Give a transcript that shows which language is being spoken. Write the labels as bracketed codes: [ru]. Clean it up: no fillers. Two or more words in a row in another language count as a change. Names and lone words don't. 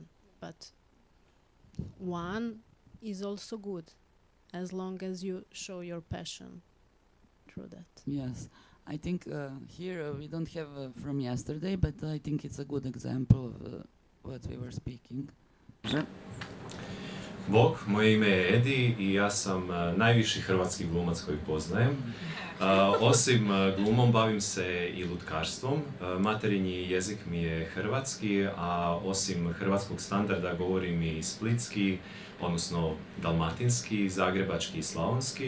[en] But one is also good, as long as you show your passion through that. Yes, I think here we don't have from yesterday, but I think it's a good example of what we were speaking. [hr] Bog, moje ime je Edi i ja sam najviši hrvatski glumac koji poznajem. Osim glumom bavim se i lutkarstvom. Materinji jezik mi je hrvatski, a osim hrvatskog standarda govorim i splitski, odnosno dalmatinski, zagrebački i slavonski.